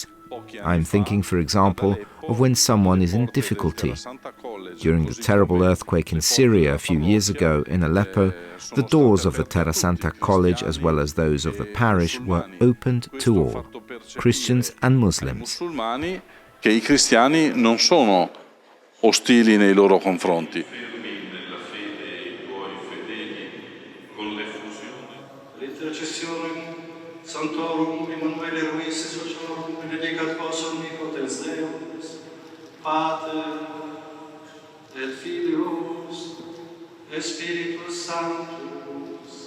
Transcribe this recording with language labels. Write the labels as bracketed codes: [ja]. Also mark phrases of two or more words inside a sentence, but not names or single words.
[en] I am thinking, for example, of when someone is in difficulty. During the terrible earthquake in Syria a few years ago in Aleppo, the doors of the Terra Santa College as well as those of the parish were opened to all, Christians and Muslims. [it] Che I cristiani non sono ostili nei loro confronti. [la] Sanctorum Emmanuele Ruiz Sociorum benedicat vos omnipotens Deus, Pater et Filius et Spiritus Sanctus.